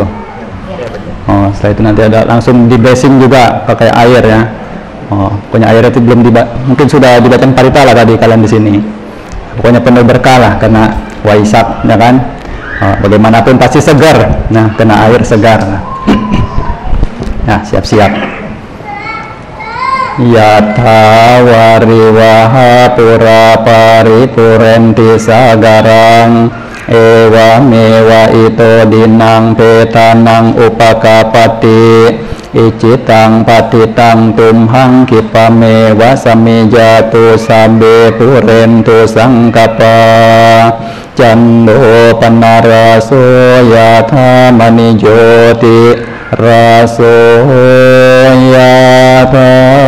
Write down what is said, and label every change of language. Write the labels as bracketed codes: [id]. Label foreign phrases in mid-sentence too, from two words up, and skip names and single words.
[id] Setelah itu nanti ada langsung di blessing juga pakai air ya. Pokoknya air itu belum mungkin sudah dibacakan paritala tadi kalian di sini. Pokoknya penuh berkah lah karena Waisak ya kan. Bagaimanapun pasti segar. Nah, kena air segar. Nah, siap-siap. [pi] Yatha wariwaha pura paripurenti sagarang ewa mewa ito dinang petanang upakapati icitang patitang tumhang kipamewa samijatu sabe purentu sangkapa cando panaraso yatha manijoti raso yatha